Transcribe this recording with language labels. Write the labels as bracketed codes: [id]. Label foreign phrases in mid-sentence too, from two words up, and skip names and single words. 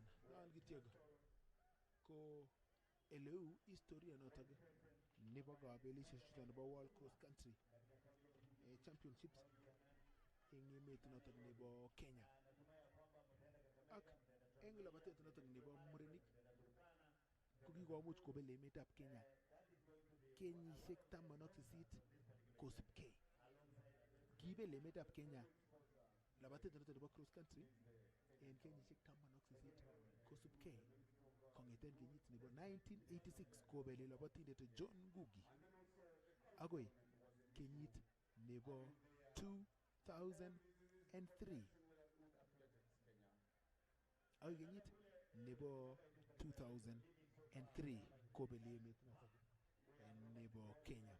[kln] Nan kityog ko eleu historia notok nebo kabelisiet chuton nebo World Cross Country Championships eng emet notok nebo Kenya. Ak eng labatet notok nebo murenik ko kikomuch kobel emetab Kenya kenyisiek 18 kosipkei. Kibel emetab Kenya labatet notok nebo [en] cross country [kln] en kenyisiek 18 kosipkei kong'eten kenyit nebo 1986 kobeli labatindet John Ngugi agoi kenyit nebo 2003 ak kenyit nebo 2003 kobeli emet notok nebo Kenya.